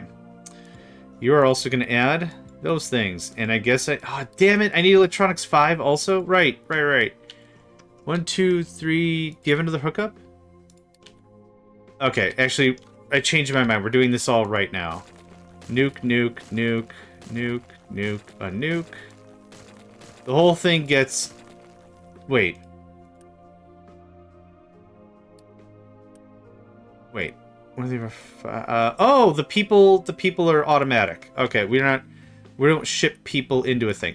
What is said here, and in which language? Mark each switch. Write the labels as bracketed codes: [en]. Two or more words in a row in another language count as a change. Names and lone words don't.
[en] You are also going to add those things. And I guess I... Oh, damn it! I need electronics 5 also? Right. 1, 2, 3... Do you have another hookup? Okay, actually, I changed my mind. We're doing this all right now. Nuke, nuke, nuke, nuke, nuke, a nuke. The whole thing gets... Wait. Wait. What are they oh, the people are automatic. Okay, we don't ship people into a thing.